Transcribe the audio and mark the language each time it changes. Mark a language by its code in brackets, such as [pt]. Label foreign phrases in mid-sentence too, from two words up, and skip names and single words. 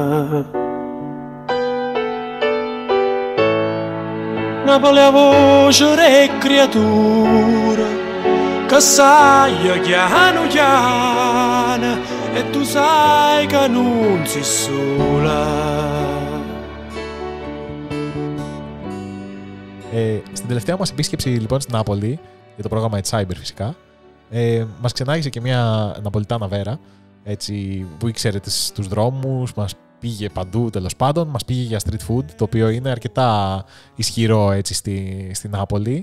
[nap] Napoli a voce re creatura che sai chiano chiano e tu sai che non sei sola. [el] Στην τελευταία μας επίσκεψη λοιπόν στην Νάπολη, για το πρόγραμμα It's Cyber φυσικά, μας ξενάγησε και μια Ναπολιτάνα Βέρα, έτσι, που ήξερε τους δρόμους, μας πήγε παντού τέλος πάντων, μας πήγε για [en] street food, [el] το οποίο είναι αρκετά ισχυρό έτσι, στη Νάπολη.